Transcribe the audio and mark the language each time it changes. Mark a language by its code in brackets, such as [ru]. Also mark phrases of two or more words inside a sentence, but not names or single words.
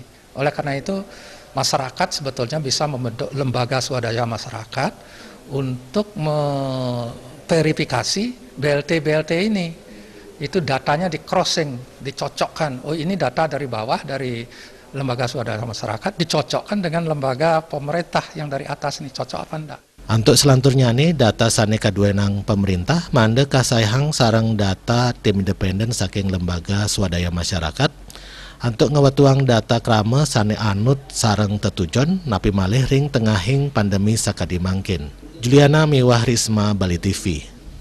[id] Oleh karena itu masyarakat sebetulnya bisa membentuk lembaga swadaya masyarakat untuk memverifikasi BLT ini. Itu datanya di crossing, dicocokkan. Oh, ini data dari bawah, dari lembaga swadaya masyarakat, dicocokkan dengan lembaga pemerintah yang dari atas ini, cocok apa enggak? [ban] Untuk selanturnya nih, data sane kaduenang pemerintah, mande kasayhang sarang data tim independen saking [id] lembaga swadaya masyarakat, [ban] untuk ngewetuang data krama sane anut sarang tetujon, napi malih ring tengahing pandemi sakadi mangkin. Juliana Miwah Risma, Bali TV.